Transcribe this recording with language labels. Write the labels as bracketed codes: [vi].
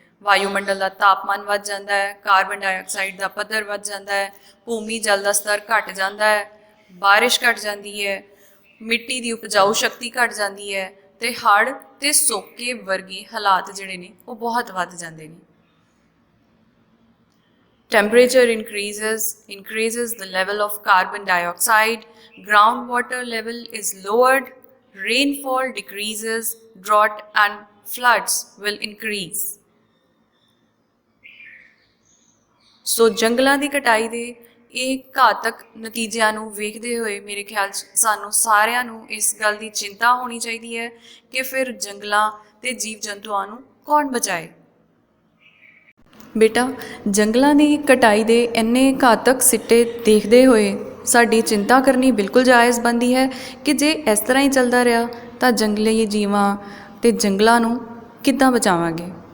[pa] ਵਾਯੂਮੰਡਲ ਦਾ ਤਾਪਮਾਨ ਵੱਧ ਜਾਂਦਾ ਹੈ, ਕਾਰਬਨ ਡਾਈਆਕਸਾਈਡ ਦਾ ਪੱਧਰ ਵੱਧ ਜਾਂਦਾ ਹੈ, ਭੂਮੀ ਜਲ ਦਾ ਸਤਰ ਘਟ ਜਾਂਦਾ ਹੈ, ਬਾਰਿਸ਼ ਘਟ ਜਾਂਦੀ ਹੈ, ਮਿੱਟੀ ਦੀ ਉਪਜਾਊ ਸ਼ਕਤੀ ਘਟ ਜਾਂਦੀ ਹੈ ਤੇ ਹੜ੍ਹ ਤੇ ਸੋਕੇ ਵਰਗੇ ਹਾਲਾਤ ਜਿਹੜੇ ਨੇ ਉਹ ਬਹੁਤ ਵੱਧ ਜਾਂਦੇ ਨੇ। [en] Temperature increases the level of carbon dioxide, groundwater level is lowered, rainfall decreases, drought and floods will increase. [pa] ਸੋ ਜੰਗਲਾਂ ਦੀ ਕਟਾਈ ਦੇ ਇਹ ਘਾਤਕ ਨਤੀਜਿਆਂ ਨੂੰ ਵੇਖਦੇ ਹੋਏ ਮੇਰੇ ਖਿਆਲ 'ਚ ਸਾਨੂੰ ਸਾਰਿਆਂ ਨੂੰ ਇਸ ਗੱਲ ਦੀ ਚਿੰਤਾ ਹੋਣੀ ਚਾਹੀਦੀ ਹੈ ਕਿ ਫਿਰ ਜੰਗਲਾਂ ਤੇ ਜੀਵ ਜੰਤੂਆਂ ਨੂੰ ਕੌਣ ਬਚਾਏ। ਬੇਟਾ, ਜੰਗਲਾਂ ਦੀ ਕਟਾਈ ਦੇ ਇੰਨੇ ਘਾਤਕ ਸਿੱਟੇ ਦੇਖਦੇ ਹੋਏ ਸਾਡੀ ਚਿੰਤਾ ਕਰਨੀ ਬਿਲਕੁਲ ਜਾਇਜ਼ ਬਣਦੀ ਹੈ ਕਿ ਜੇ ਇਸ ਤਰ੍ਹਾਂ ਹੀ ਚੱਲਦਾ ਰਿਹਾ ਤਾਂ ਜੰਗਲੀ ਜੀਵਾਂ ਤੇ ਜੰਗਲਾਂ ਨੂੰ ਕਿੱਦਾਂ ਬਚਾਵਾਂਗੇ।